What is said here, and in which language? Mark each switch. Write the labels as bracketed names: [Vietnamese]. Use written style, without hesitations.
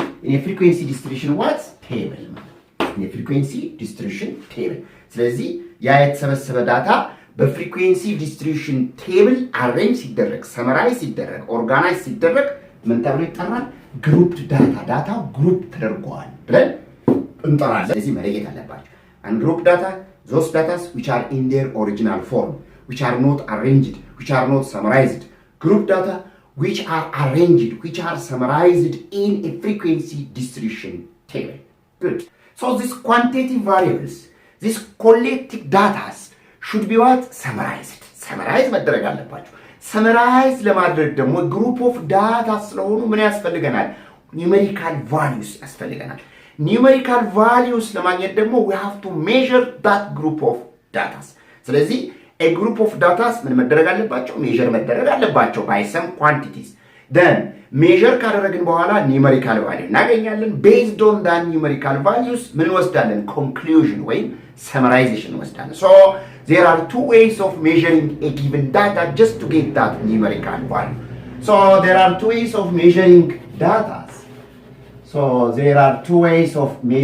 [English] In a frequency distribution what? Table. In a frequency distribution table. [Amharic] ስለዚህ ያ የተሰበሰበ ዳታ በፍሪኩዌንሲ ዲስትሪቢዩሽን ቴብል አሬንጅ ሲደረግ ሰመራይዝ ሲደረግ ኦርጋናይዝ ሲደረግ ምን ተብሎ ይጠራል? ግሩፕድ ዳታ። ዳታው ግሩፕ ተደርጓል ብለን እንጠራለን። ስለዚህ መለየት አለባችሁ። [English] ungrouped data, those data which are in their original form, which are not arranged, which are not summarized. Group data which are arranged, which are summarized in a frequency distribution table. Good. So these quantitative variables, these collected data should be what? Summarized. [Amharic] Summarize መደረግ አለባችሁ። ሰመራይዝ ለማድረግ ደግሞ ግሩፕ ኦፍ ዳታ ስለሆኑ ምን ያስፈልገናል? ኒውሜሪካል ቫልዩስ ያስፈልገናል። ኒውሜሪካል ቫልዩስ ለማግኘት ደግሞ [English] we have to measure that group of data. [Amharic] ስለዚህ [English] a group of data [Amharic] ምን መደረግ አለባቸው ሜዠር መደረግ አለባቸው [English] by some quantities then [Amharic] ሜዠር ካደረግን በኋላ ኒውሜሪካል ቫልዩ እናገኛለን [English] based on that numerical values [Amharic] ምን ወስዳለን [English] conclusion [Amharic] ወይም summarization ወስዳለን [English] so there are two ways of measuring a given data just to get that numerical value so there are two ways of measuring data so there are two ways of